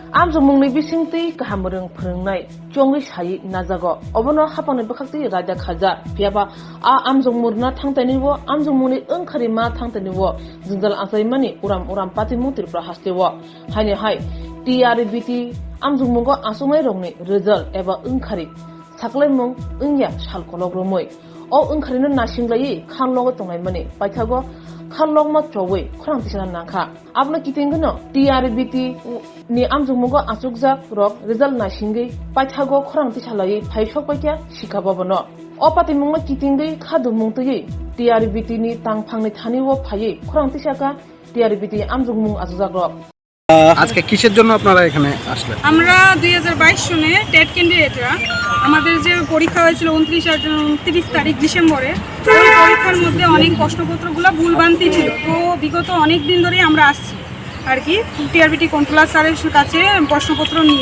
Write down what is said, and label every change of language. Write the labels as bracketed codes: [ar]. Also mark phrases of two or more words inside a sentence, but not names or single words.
[trp] Amjungmungni bisingti kahamrung phungnai chongri sai najago obono hapangni bakhakti raja khaja phiaba a amjungmurna thangtaniwo amjungmuni ongkharima thangtaniwo jinjal asaimani uram patimu tirpra hastewo haini hai TRBTni amjungmungo asumai rongni result eba ongkhari saklaimung ongya salkologromoi o ongkharino nasinglai khanlogo tongaimani paithago khanlogma chowei khorang tisana nakha abna kitingno TRBTni amjungmungo asukjak rok result nasingai paithago khorang tisalai phaisok paikya sikabobono o patimungma kitingai khadumungtui TRBTni tangphangni thaniwo phai khorang tisaka TRBT amjungmung asujak rok [bn] আজকে কিসের জন্য আপনারা এখানে আসলেন? আমরা 2022 সনে টেট ক্যান্ডিডেটরা আমাদের যে পরীক্ষা হয়েছিল 29 তারিখ ডিসেম্বরে, ওই পরীক্ষার মধ্যে অনেক প্রশ্নপত্রগুলো ভুলভ্রান্তি ছিল। তো বিগত অনেক দিন ধরেই আমরা আসছি আর কি টিআরবিটি [en] controller sir's [bn] কাছে প্রশ্নপত্র নিয়ে।